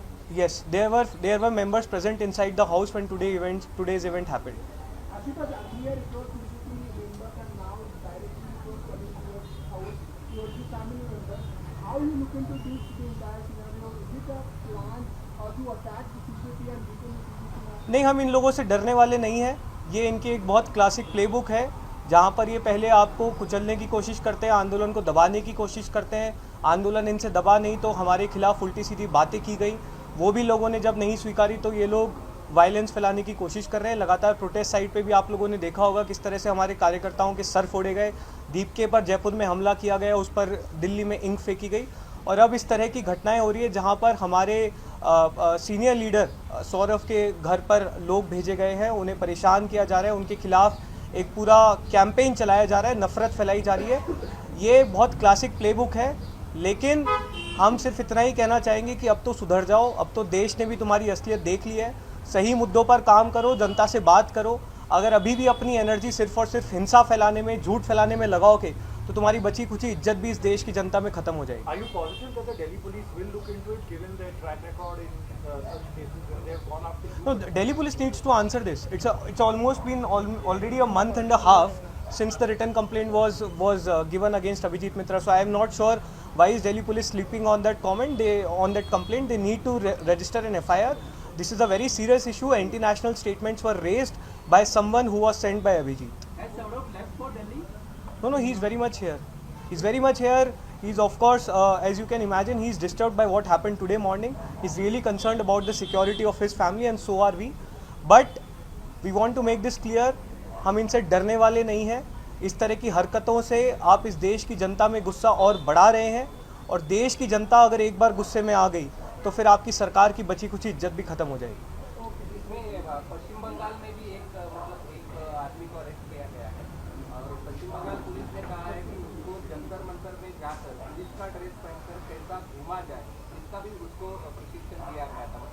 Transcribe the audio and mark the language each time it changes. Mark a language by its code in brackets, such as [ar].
[en] Yes, there were members present inside the house when today's event happened. Ashutosh, earlier it was basically members and now directly it was coming towards house, towards the family members. How you look into this, the entire scenario? Is it a plan or to attack the CJP and weaken the [hi] नहीं, हम इन लोगों से डरने वाले नहीं हैं। ये इनकी एक बहुत क्लासिक प्लेबुक है, जहाँ पर ये पहले आपको कुचलने की कोशिश करते हैं, आंदोलन को दबाने की कोशिश करते हैं। आंदोलन इनसे दबा नहीं तो हमारे खिलाफ उल्टी सीधी बातें की गई, वो भी लोगों ने जब नहीं स्वीकारी तो ये लोग वायलेंस फैलाने की कोशिश कर रहे हैं। लगातार प्रोटेस्ट साइट पे भी आप लोगों ने देखा होगा किस तरह से हमारे कार्यकर्ताओं के सर फोड़े गए, दीपके पर जयपुर में हमला किया गया, उस पर दिल्ली में इंक फेंकी गई। और अब इस तरह की घटनाएं हो रही है जहां पर हमारे सीनियर लीडर सौरभ के घर पर लोग भेजे गए हैं, उन्हें परेशान किया जा रहा है, उनके खिलाफ एक पूरा कैंपेन चलाया जा रहा है, नफरत फैलाई जा रही है। ये बहुत क्लासिक प्लेबुक है, लेकिन हम सिर्फ इतना ही कहना चाहेंगे कि अब तो सुधर जाओ, अब तो देश ने भी तुम्हारी असलियत देख ली है। सही मुद्दों पर काम करो, जनता से बात करो। अगर अभी भी अपनी एनर्जी सिर्फ और सिर्फ हिंसा फैलाने में, झूठ फैलाने में लगाओगे तो तुम्हारी बची कुची इज्जत भी इस देश की जनता में खत्म हो जाएगी। [en] Are you positive that the Delhi police will look into it, given their track record in such cases when they have gone after you? No, the Delhi police needs to answer this. It's almost been already a month and a half since the written complaint was given against Abhijit Mitra. So I am not sure why is Delhi police sleeping on that complaint. They need to register an FIR. This is a very serious issue. Anti-national statements were raised by someone who was sent by Abhijit. Has Saurabh left for Delhi? No, he's very much here. He's very much here. He's of course, as you can imagine, he's disturbed by what happened today morning. He's really concerned about the security of his family and so are we. But we want to make this clear, [hi] हम इनसे डरने वाले नहीं हैं। इस तरह की हरकतों से आप इस देश की जनता में गुस्सा और बढ़ा रहे हैं, और देश की जनता अगर एक बार गुस्से में आ गई तो फिर आपकी सरकार की बची कुछ इज्जत भी खत्म हो जाएगी। इसमें पश्चिम बंगाल में भी एक आदमी को अरेस्ट किया गया है और पश्चिम बंगाल पुलिस ने कहा है कि उसको जंतर मंतर में जाकर पुलिस का ड्रेस पहनकर कैसा घूमा जाए, इसका भी उसको प्रशिक्षण दिया गया था।